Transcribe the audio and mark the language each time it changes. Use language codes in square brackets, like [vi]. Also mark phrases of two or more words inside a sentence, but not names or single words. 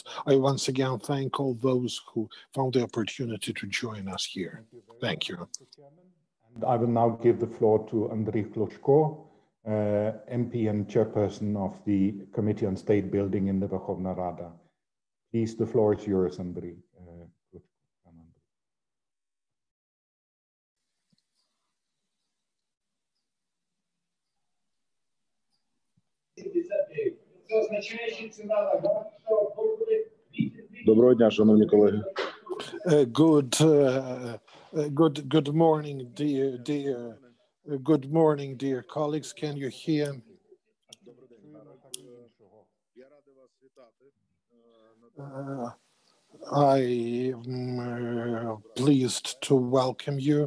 [en] I once again thank all those who found the opportunity to join us here. Thank you. And I will now give the floor to Andriy Kluchko, MP and chairperson of the Committee on State Building in the Verkhovna Rada. Please, the floor is yours, Andriy. [uk] Доброго дня, шановні колеги. [en] Good morning, good morning, dear colleagues. Can you hear me? I'm pleased to welcome you.